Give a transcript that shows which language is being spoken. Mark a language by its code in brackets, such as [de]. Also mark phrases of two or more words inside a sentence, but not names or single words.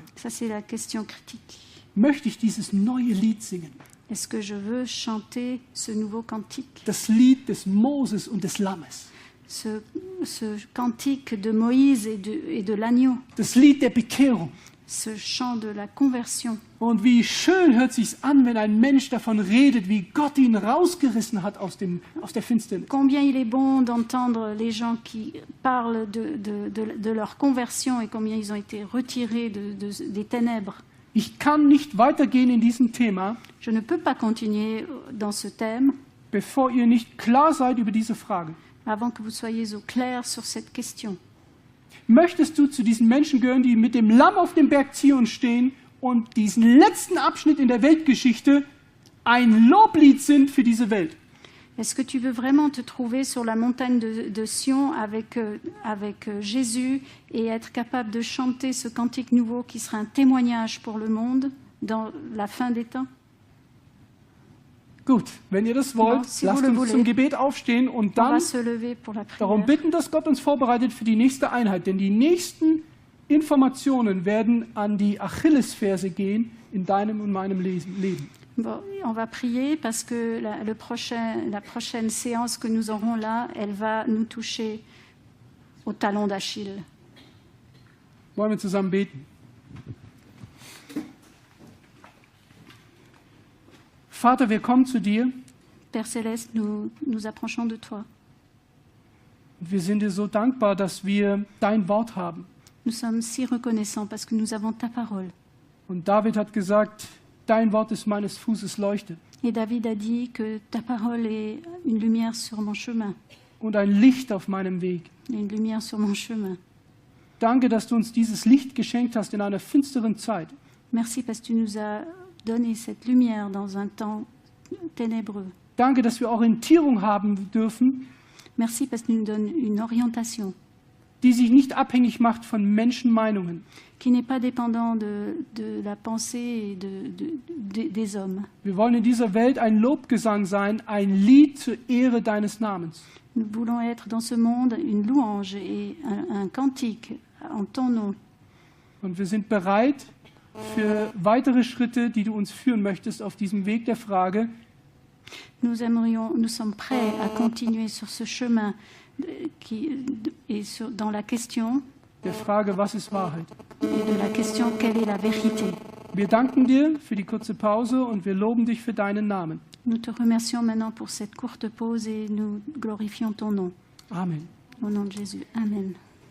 [fr] Ça, c'est la question critique. [de] Möchte ich dieses neue Lied singen? [fr] Est-ce que je veux chanter ce nouveau cantique? [de] Das Lied des Moses und des Lammes. [fr] Ce cantique de Moïse et de l'agneau, [de] Das Lied der Bekehrung. [fr] ce chant de la conversion. [de] Und wie schön hört sich's an, wenn ein Mensch davon redet, wie Gott ihn rausgerissen hat aus der Finsternis. [fr] Combien il est bon d'entendre les gens qui parlent de leur conversion et combien ils ont été retirés des ténèbres. [de] Ich kann nicht weitergehen in diesem Thema, [fr] Je ne peux pas continuer dans ce thème [de] bevor ihr nicht klar seid über diese Frage. [fr] avant que vous soyez au clair sur cette question. [de] Möchtest du zu diesen Menschen gehören, die mit dem Lamm auf dem Berg Zion stehen und diesen letzten Abschnitt in der Weltgeschichte ein Loblied sind für diese Welt? [fr] Est-ce que tu veux vraiment te trouver sur la montagne de Sion avec Jésus et être capable de chanter ce cantique nouveau qui sera un témoignage pour le monde dans la fin des temps? [de] Gut, wenn ihr das wollt, [fr] Si [de] lasst [fr] vous le [de] uns [fr] voulez. [de] zum Gebet aufstehen und [fr] On [de] dann [fr] va se lever pour la [de] darum [fr] prière. [de] bitten, dass Gott uns vorbereitet für die nächste Einheit. Denn die nächsten Informationen werden an die Achillesferse gehen in deinem und meinem Leben. [fr] Bon, on va prier parce que la prochaine séance que nous aurons là, elle va nous toucher au talon d'Achille. [de] Wollen wir zusammen beten? Vater, wir kommen zu dir [fr] Père Céleste, nous approchons de toi. [de] und wir sind dir so dankbar, dass wir dein Wort haben. [fr] Nous sommes si reconnaissants parce que nous avons ta parole. [de] Und David hat gesagt, dein Wort ist meines Fußes Leuchte [fr] Et David a dit que ta parole est une lumière sur mon chemin, [de] und ein Licht auf meinem Weg. [fr] une lumière sur mon chemin. [de] Danke, dass du uns dieses Licht geschenkt hast in einer finsteren Zeit. [fr] Merci parce que tu nous as donné cette lumière dans un temps ténébreux. [de] Danke, dass wir Orientierung haben dürfen, [fr] Merci parce que tu nous donnes une orientation [de] die sich nicht abhängig macht von Menschenmeinungen. [fr] qui n'est pas dépendant de la pensée et des hommes. [de] Wir wollen in dieser Welt ein Lobgesang sein, ein Lied zur Ehre deines Namens. [fr] Nous voulons être dans ce monde une louange et un cantique en ton nom. [de] Und wir sind bereit für weitere Schritte, die du uns führen möchtest auf diesem Weg der Frage, [fr] Nous sommes prêts à continuer sur ce chemin dans la question [de] der Frage, was ist Wahrheit? [fr] et de la question quelle est la vérité. [de] Wir danken dir für die kurze Pause und wir loben dich für deinen Namen. [fr] Nous te remercions maintenant pour cette courte pause et nous glorifions ton nom. [de] Amen. [fr] Au nom de Jésus. Amen.